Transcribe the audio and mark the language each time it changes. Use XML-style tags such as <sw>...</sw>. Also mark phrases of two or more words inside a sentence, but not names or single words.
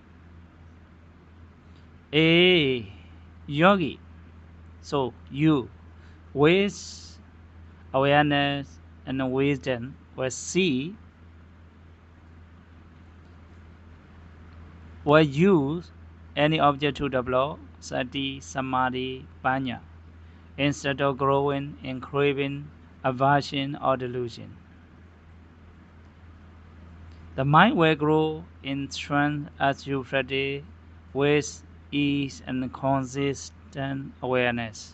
<en>A yogi. So you, with awareness and wisdom, will see, will use any object to develop</en> <pi>sati, samadhi, panya,</pi> <en>instead of growing in craving, aversion, or delusion. The mind will grow in strength as you practice with ease and consistent awareness.</en>